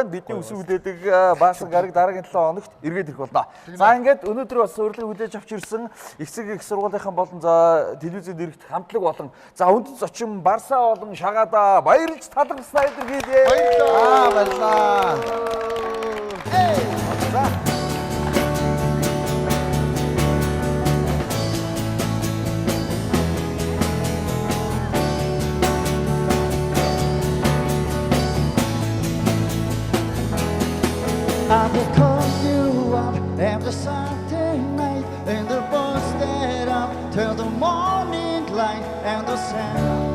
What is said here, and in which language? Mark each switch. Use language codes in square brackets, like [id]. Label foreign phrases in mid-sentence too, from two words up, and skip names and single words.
[mn] Бидний өсөн үлээдэг Баасан гараг дараагийн 7 хоногт эргээд ирэх болно. За ингээд өнөөдөр бас урилгыг хүлээж авч ирсэн эцэг их сургуулийнхаа болон за телевизэд ирэх хамтлаг болон за үндэс зочин Барсаа болон Шагаада баярлж талархснаа илэрхийлье. Баярлалаа. За [en] I will call you up every Saturday night in the bus that up till the morning light and the sound.